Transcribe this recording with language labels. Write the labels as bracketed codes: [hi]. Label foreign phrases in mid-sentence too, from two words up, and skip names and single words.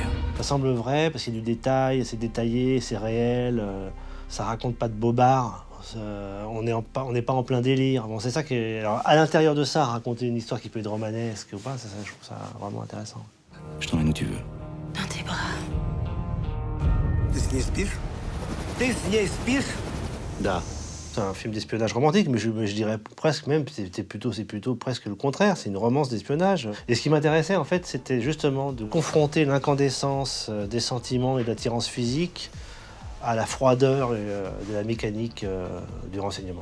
[fr] Ça semble vrai parce qu'il y a du détail, c'est détaillé, c'est réel, ça raconte pas de bobards. On n'est pas en plein délire. Bon, c'est ça qui est... Alors, à l'intérieur de ça, raconter une histoire qui peut être romanesque ou pas, ça, je trouve ça vraiment intéressant. Je t'emmène où tu veux. Dans tes bras. [ru] Ты с ней спишь? Ты с ней спишь? Da. [fr] C'est un film d'espionnage romantique, mais je dirais presque même, c'est plutôt presque le contraire, c'est une romance d'espionnage. Et ce qui m'intéressait, en fait, c'était justement de confronter l'incandescence des sentiments et de l'attirance physique à la froideur de la mécanique du renseignement.